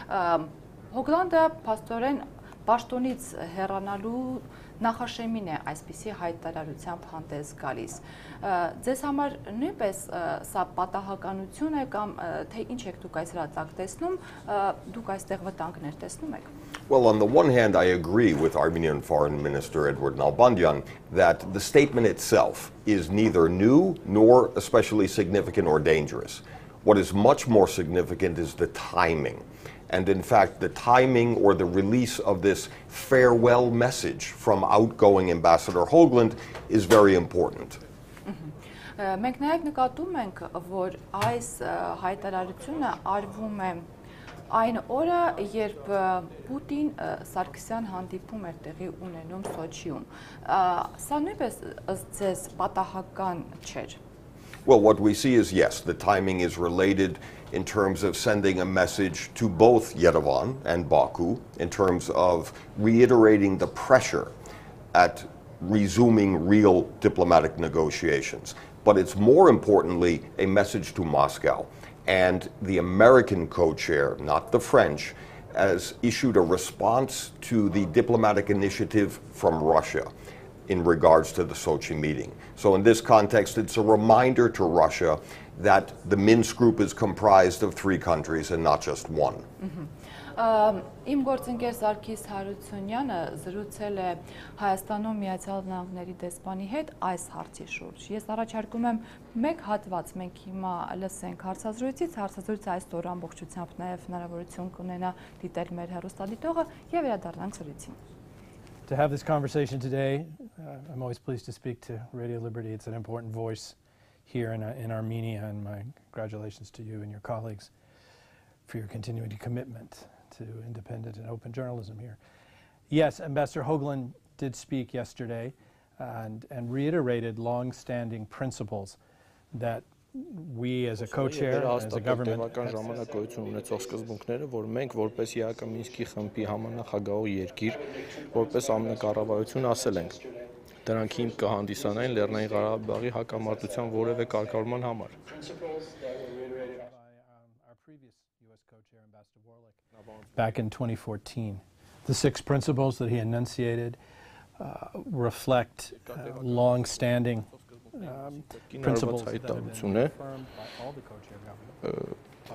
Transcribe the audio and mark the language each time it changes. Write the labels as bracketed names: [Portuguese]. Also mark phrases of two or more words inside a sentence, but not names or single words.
[Armenian] Հոգլանդը փաստորեն պաշտոնից հեռանալու նախաշեմին է այսպիսի հայտարարությամբ հանդես գալիս։ Ձեզ համար նույնպես սա պատահականություն է կամ թե ինչ եք դուք այս հրատակ տեսնում, դուք այստեղ վտանգներ տեսնում եք։ [English] Well, on the one hand, I agree with Armenian Foreign Minister Edward Nalbandyan that the statement itself is neither new nor especially significant or dangerous. What is much more significant is the timing. And in fact, the timing or the release of this farewell message from outgoing Ambassador Hoagland is very important. [Armenian] Մենք նաև նկատում ենք, որ այս հայտարարությունը արվում է այն օրը, երբ Պուտին Սարգսյան հանդիպում էր տեղի ունենում Սոչիում։ Սա նույնպես ըստ ձեզ պատահական չէր։ [English] Well, what we see is, yes, the timing is related in terms of sending a message to both Yerevan and Baku in terms of reiterating the pressure at resuming real diplomatic negotiations. But it's more importantly a message to Moscow. And the American co-chair, not the French, has issued a response to the diplomatic initiative from Russia in regards to the Sochi meeting. So in this context, it's a reminder to Russia that the Minsk group is comprised of 3 countries and not just one. [Armenian] Իմ գործընկեր Սարգիս Հարությունյանը զրուցել է Հայաստանում Միացյալ Նահանգների դեսպանի հետ այս հարցի շուրջ։ Ես առաջարկում եմ մեկ հատված մենք հիմա լսենք հարցազրույցից, հարցազրույցը այսօր ամբողջությամբ նաև հնարավորություն կունենա դիտել մեր հեռուստադիտողը եւ վերադառնանք զրույցին։ [English] To have this conversation today, I'm always pleased to speak to Radio Liberty. It's an important voice here in Armenia, and my congratulations to you and your colleagues for your continuing commitment to independent and open journalism here. Yes, Ambassador Hoagland did speak yesterday and reiterated long-standing principles that we as a co-chair, as a government, [Armenian] ժամանակահատվածություն ունեցող սկզբունքները, որ մենք որպես ԵԱԿ Մինսկի խմբի համանախագահող երկիր, որպես ամենակառավարություն ասել ենք, դրանք հիմք կհանդիսանային Լեռնային Ղարաբաղի հակամարտության որևէ կարգավորման համար։ [English] Back in 2014, the 6 principles that he enunciated reflect long-standing principles that have been affirmed by all the co-chair governments.